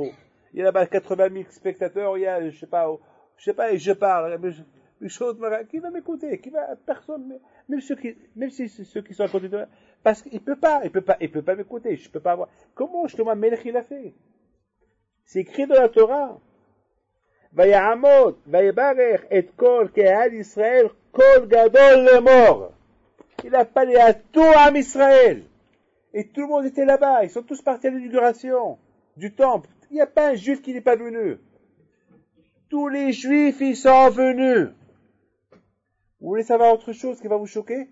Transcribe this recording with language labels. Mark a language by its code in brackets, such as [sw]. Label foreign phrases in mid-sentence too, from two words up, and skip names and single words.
[fr] Il y a là-bas 80 000 spectateurs, il y a, je sais pas, et je parle. Qui va m'écouter? Personne, même ceux qui sont à côté de moi, parce qu'il peut pas m'écouter, je peux pas avoir. Comment Shlomo Amelech il a fait? C'est écrit dans la Torah. [he] ויעמוד, ויברך את כל קהל ישראל, קול גדול לאמר. [fr] Il a parlé à tout [he] עם ישראל. [fr] Et tout le monde était là-bas, ils sont tous partis à l'inauguration du temple. Il n'y a pas un juif qui n'est pas venu. Tous les juifs, ils sont venus. Vous voulez savoir autre chose qui va vous choquer?